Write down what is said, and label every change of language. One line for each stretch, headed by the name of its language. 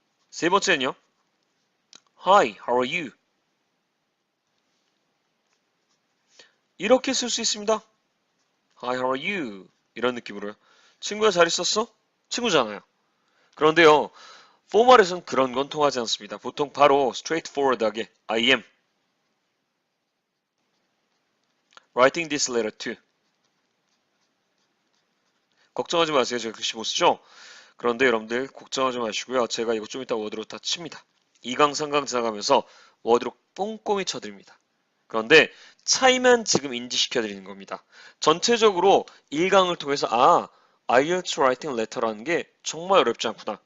Korean: 세 번째는요.
English: Hi, how are you?
Korean: 이렇게 쓸 수 있습니다.
English: Hi, how are you?
Korean: 이런 느낌으로요. 친구야 잘 있었어? 친구잖아요. 그런데요. 포멀에서는 그런 건 통하지 않습니다. 보통 바로
English: straightforward하게 I am writing this letter to.
Korean: 걱정하지 마세요. 제가 글씨 못 쓰죠? 그런데 여러분들 걱정하지 마시고요. 제가 이거 좀 이따 워드로 다 칩니다. 2강, 3강 지나가면서 워드로 꼼꼼히 쳐드립니다. 그런데 차이만 지금 인지시켜드리는 겁니다. 전체적으로 1강을 통해서 IELTS Writing Letter라는 게 정말 어렵지 않구나.